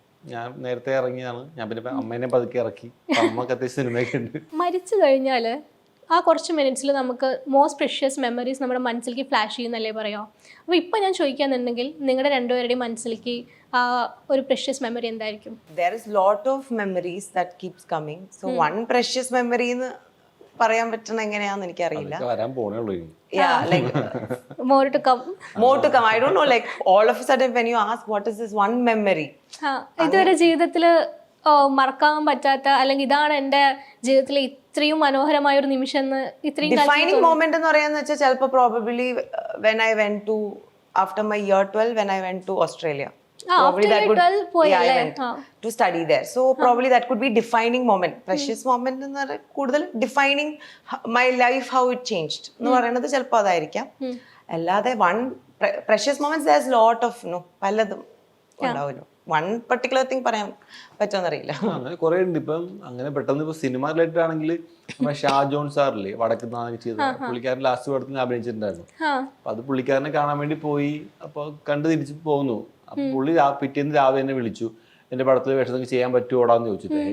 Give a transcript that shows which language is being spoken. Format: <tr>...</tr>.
<ml>ഞാൻ നേരത്തെ ഇറങ്ങിയാണ്, ഞാൻ പിന്നെ അമ്മേനെ പതുക്കെ ഇറക്കി. അമ്മക്ക് അത്യാവശ്യം സിനിമയൊക്കെ ഉണ്ട്. മരിച്ചു കഴിഞ്ഞാല് ആ കുറച്ച് മിനിറ്റ്സിൽ നമുക്ക് മോസ്റ്റ് പ്രെഷ്യസ് മെമ്മറീസ് നമ്മുടെ മനസ്സിലേക്ക് ഫ്ലാഷ് ചെയ്യുന്നല്ലേ പറയാം. അപ്പോൾ ഇപ്പം ഞാൻ ചോദിക്കാന്നുണ്ടെങ്കിൽ നിങ്ങളുടെ രണ്ടുപേരുടെയും മനസ്സിലേക്ക് ആ ഒരു പ്രെഷ്യസ് മെമ്മറി എന്തായിരിക്കും?</ml> <en>There is lot of memories that keeps coming. So one precious memory</en> <ml>എന്ന് പറയാൻ പറ്റുന്ന എങ്ങനെയാന്ന് എനിക്കറിയില്ല. വരാൻ പോണേയുള്ളൂ.</ml> <en>Yeah, like more to come. I don't know, like all of a sudden when you ask what is this one memory,</en> <ml>ഇതുവരെ ജീവിതത്തിൽ മറക്കാൻ പറ്റാത്ത, അല്ലെങ്കിൽ ഇതാണ് എൻ്റെ ജീവിതത്തിലെ ഇത്രയും മനോഹരമായ ഒരു നിമിഷം എന്ന് ഇത്രയും ഡിഫൈനിങ് മൊമെന്റ് എന്ന് പറയാന്ന് വെച്ചാൽ ചിലപ്പോൾ probably</ml> <en>when I went to after my year 12 when I went to Australia. after year 12 പോയല്ലേ? I went to study there. So probably that could be defining moment. Precious moment</en> <ml>എന്ന് പറഞ്ഞാൽ കൂടുതൽ</ml> <en>defining my life, how it changed</en> <ml>എന്ന് പറയുന്നത് ചിലപ്പോൾ അതായിരിക്കാം.</ml> <en>അല്ലാതെ precious moments, there's lot of</en> <ml>പലതും ഉണ്ടാവുമല്ലോ.</ml> <en>one particular thing</en> <ml>പറയാൻ പറ്റുമെന്നറിയില്ല. അങ്ങനെ കുറെ ഉണ്ട്. ഇപ്പം അങ്ങനെ പെട്ടെന്ന് ഇപ്പൊ സിനിമ റിലേറ്റഡ് ആണെങ്കിൽ നമ്മുടെ ഷാ ജോൺ സാറില്ലേ വടക്കുന്നാണ് ചെയ്തത്, പുള്ളിക്കാരൻ ലാസ്റ്റ് പടത്തിന് അഭിനയിച്ചിട്ടുണ്ടായിരുന്നു. അപ്പൊ അത് പുള്ളിക്കാരനെ കാണാൻ വേണ്ടി പോയി. അപ്പൊ കണ്ടു തിരിച്ച് പോന്നു. അപ്പൊ പുള്ളി പിറ്റേന്ന് രാവിലെ എന്നെ വിളിച്ചു, എന്റെ പടത്തിൽ വേഷം ചെയ്യാൻ പറ്റുമോടാന്ന് ചോദിച്ചിട്ട്.</ml>